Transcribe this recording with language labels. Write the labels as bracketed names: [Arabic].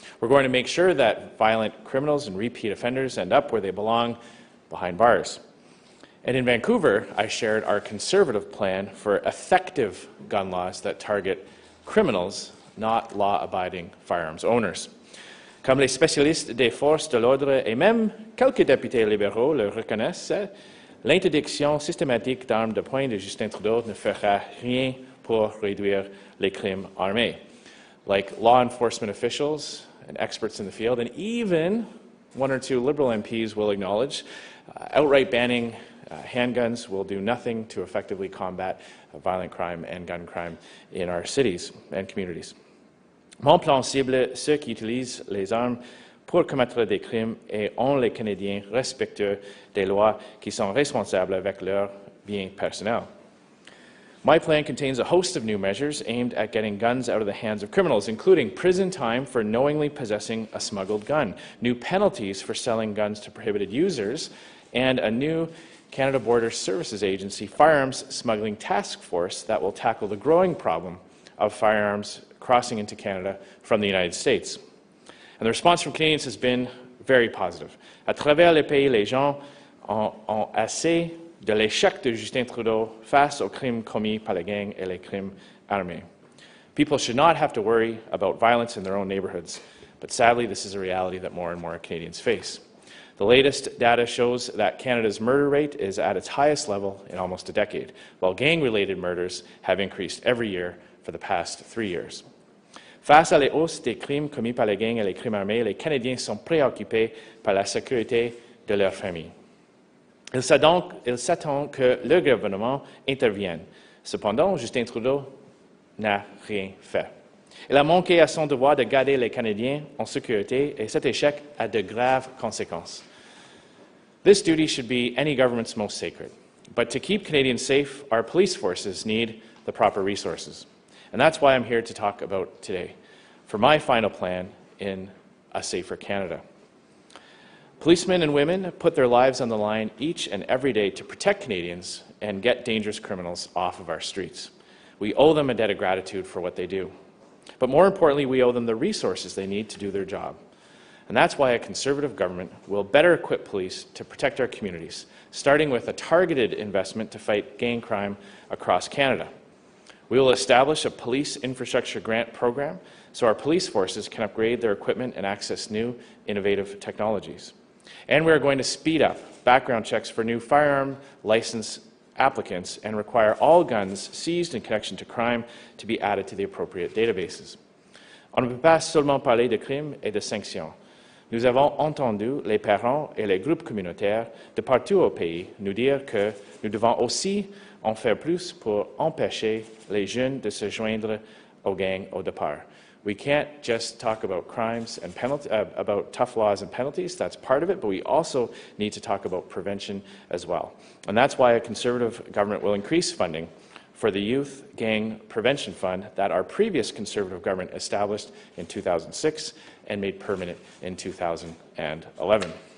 [English] We're going to make sure that violent criminals and repeat offenders end up where they belong, behind bars. And in Vancouver, I shared our Conservative plan for effective gun laws that target criminals, not law-abiding firearms owners. [French] Comme les spécialistes des forces de l'ordre et même quelques députés libéraux le reconnaissent, l'interdiction systématique d'armes de poing de Justin Trudeau ne fera rien pour réduire les crimes armés. [English] Like law enforcement officials and experts in the field, and even one or two Liberal MPs will acknowledge, outright banning handguns will do nothing to effectively combat violent crime and gun crime in our cities and communities. [French] Mon plan cible ceux qui utilisent les armes pour commettre des crimes et ont les Canadiens respectueux des lois qui sont responsables avec leur bien personnel. [English] My plan contains a host of new measures aimed at getting guns out of the hands of criminals, including prison time for knowingly possessing a smuggled gun, new penalties for selling guns to prohibited users, and a new Canada Border Services Agency firearms smuggling task force that will tackle the growing problem of firearms crossing into Canada from the United States. And the response from Canadians has been very positive. [French] À travers le pays, les gens ont assez de l'échec de Justin Trudeau face aux crimes commis par les gangs et les crimes armés. [English] People should not have to worry about violence in their own neighborhoods, but sadly this is a reality that more and more Canadians face. The latest data shows that Canada's murder rate is at its highest level in almost a decade, while gang-related murders have increased every year for the past 3 years. [French] Face à la hausse des crimes commis par les gangs et les crimes armés, les Canadiens sont préoccupés par la sécurité de leurs familles. Il s'attend que le gouvernement intervienne. Cependant, Justin Trudeau n'a rien fait. Il a manqué à son devoir de garder les Canadiens en sécurité et cet échec a de graves conséquences. [English] This duty should be any government's most sacred. But to keep Canadians safe, our police forces need the proper resources. And that's why I'm here to talk about today, for my final plan in a safer Canada. Policemen and women put their lives on the line each and every day to protect Canadians and get dangerous criminals off of our streets. We owe them a debt of gratitude for what they do. But more importantly, we owe them the resources they need to do their job. And that's why a Conservative government will better equip police to protect our communities, starting with a targeted investment to fight gang crime across Canada. We will establish a police infrastructure grant program so our police forces can upgrade their equipment and access new, innovative technologies. And we are going to speed up background checks for new firearm license applicants and require all guns seized in connection to crime to be added to the appropriate databases. [French] On ne peut pas seulement parler de crimes et de sanctions. Nous avons entendu les parents et les groupes communautaires de partout au pays nous dire que nous devons aussi en faire plus pour empêcher les jeunes de se joindre aux gangs au départ. [English] We can't just talk about crimes and about tough laws and penalties. That's part of it, but we also need to talk about prevention as well. And that's why a Conservative government will increase funding for the Youth Gang Prevention Fund that our previous Conservative government established in 2006 and made permanent in 2011.